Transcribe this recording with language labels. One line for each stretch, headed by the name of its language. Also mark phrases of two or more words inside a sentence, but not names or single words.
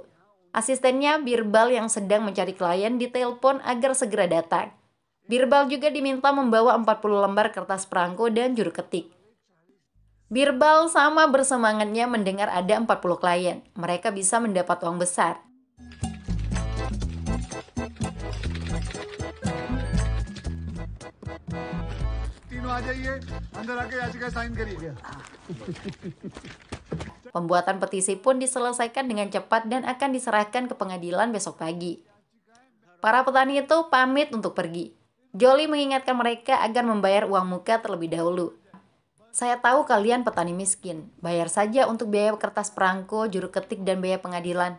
Indonesian: Asistennya Birbal yang sedang mencari klien ditelepon agar segera datang. Birbal juga diminta membawa 40 lembar kertas perangko dan juru ketik. Birbal sama bersemangatnya mendengar ada 40 klien. Mereka bisa mendapat uang besar.
Hindi: तीनों आ जाइए, अंदर आके याचिका साइन करिए।
Indonesian: Pembuatan petisi pun diselesaikan dengan cepat dan akan diserahkan ke pengadilan besok pagi. Para petani itu pamit untuk pergi. Jolly mengingatkan mereka agar membayar uang muka terlebih dahulu. Saya tahu kalian petani miskin. Bayar saja untuk biaya kertas perangko, juru ketik, dan biaya pengadilan.